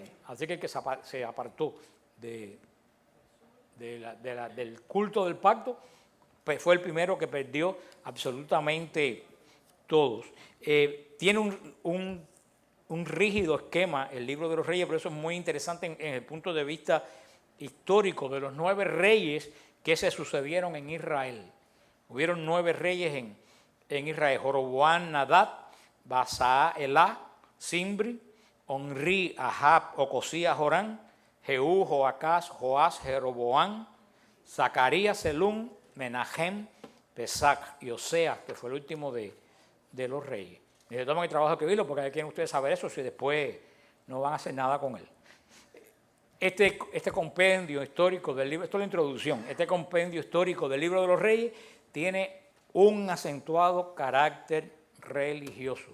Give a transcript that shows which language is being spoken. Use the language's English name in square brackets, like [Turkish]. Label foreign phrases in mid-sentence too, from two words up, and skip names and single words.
[Spanish] Así que el que se apartó del culto del pacto, pues fue el primero que perdió absolutamente todos. Tiene un rígido esquema el libro de los Reyes, por eso es muy interesante en el punto de vista histórico de los 9 reyes que se sucedieron en Israel. Hubieron 9 reyes en Israel: Joroboam, Nadab, Baasa, Elá, Zimbri, Onri, Ahab, Ocosías, Joram, Jehú, Joacás, Joás, Jeroboam, Zacarías, Selum, Menahem, Pesac y Oseas, que fue el último de los reyes. Y se toman el trabajo de escribirlo, porque quieren ustedes saber eso, si después no van a hacer nada con él. Este compendio histórico del libro, esto es la introducción, este compendio histórico del libro de los Reyes tiene un acentuado carácter religioso.